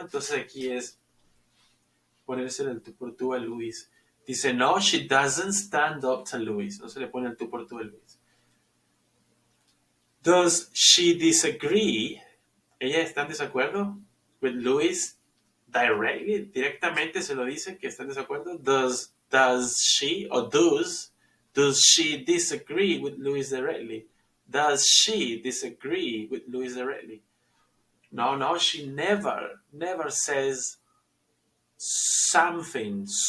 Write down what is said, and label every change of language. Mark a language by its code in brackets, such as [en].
[es] Entonces aquí es ponérselo al tú por tú a Luis. [en] Dice, no, she doesn't stand up to Luis. [es] No se le pone el tú por tú a Luis. [en] Does she disagree? [es] ¿Ella está en desacuerdo [en] with Luis directly? [es] Directamente se lo dice que está en desacuerdo. [en] Does she or does she disagree with Luis directly? Does she disagree with Luis directly? No, she never says something.